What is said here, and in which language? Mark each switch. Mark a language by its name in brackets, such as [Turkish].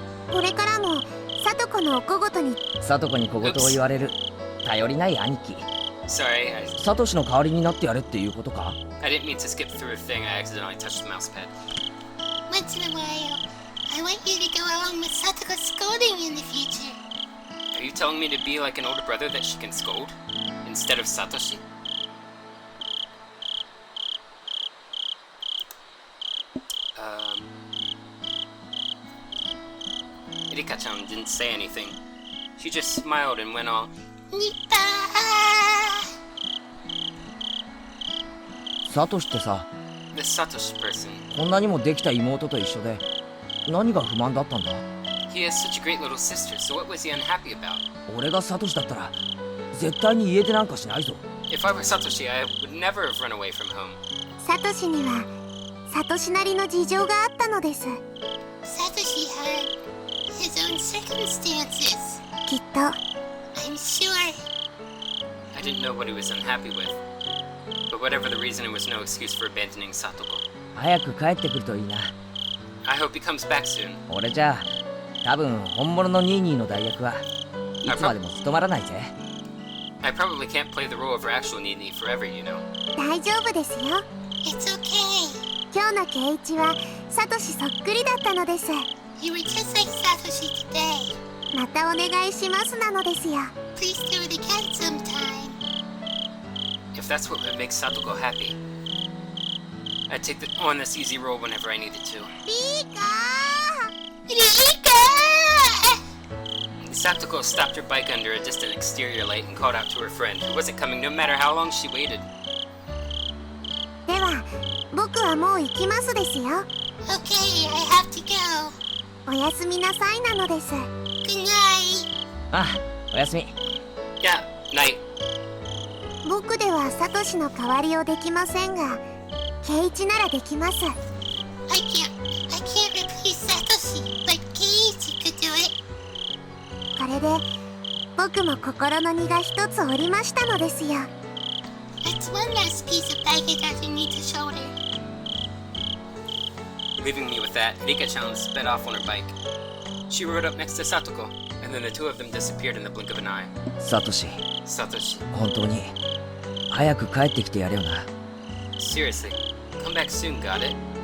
[Japanese] これからもサトコのお小言にサトコに小言を言われる頼りない兄貴。 [English] Sorry, [Japanese] サトシの代わりになってやれっていうことか？ [English] I didn't mean to skip through a thing. I accidentally touched the mouse pad. Once in a while, I want you to go along with Satoko's scolding in the future. Are you telling me to be like an older brother that she can scold? Instead of Satoshi? Erika-chan didn't say anything. She just smiled and went on. Nipa! [Japanese] サトシってさ、 [English] This Satoshi person, [Japanese] こんなにもできた妹と一緒で何が不満だったんだ？ [English] he has such a great little sister, so what was he unhappy about? [Japanese] 俺がサトシだったら絶対に家出なんかしないぞ。 [English] If I were Satoshi, I would never have run away from home. [Japanese] サトシにはサトシなりの事情があったのです。 [English] Satoshi had his own circumstances. [Japanese] きっと [English] I'm sure. I didn't know what he was unhappy with. But whatever the reason, it was no excuse for abandoning Satoko. [Japanese] 早く帰ってくるといいな。 [English] I hope he comes back soon. [Japanese] 俺じゃ多分本物のニーニーの代役はいつまでも務まらないぜ。 [English] I probably can't play the role of her actual nii-nii forever, you know. [Japanese] 大丈夫ですよ。 [English] It's okay. [Japanese] 今日のケイイチはサトシそっくりだったのです。 [English] You were just like Satoshi today. [Japanese] またお願いしますなのですよ。 [English] Please do it again sometime. If that's what would make Satoko happy, I'd take on this easy role whenever I needed to. [Japanese] リーカ [English] Rika! Satoko stopped her bike under a distant exterior light and called out to her friend, who wasn't coming no matter how long she waited. ー。 [Japanese] では僕はもう行きますですよ。 [English] Okay, I have to go. [Japanese] おやすみなさいなのです。 [English] Good night. [Japanese] あ、おやすみ。 [English] Yeah, night. [Japanese] 僕ではサトシの代わりをできませんが、ケイイチならできます。 [English] I can't replace Satoshi, but Kei-Y could do it. [Japanese] これで僕も心の荷が一つ下りましたのですよ。 [English] That's one less piece of baggage underneath the shoulder. Leaving me with that, Rika-chan sped off on her bike. She rode up next to Satoko, and then the two of them disappeared in the blink of an eye. [Japanese] サトシ、 [English] Satoshi, [Japanese] 本当に早く帰ってきてやれよな。 [English] seriously, come back soon, got it?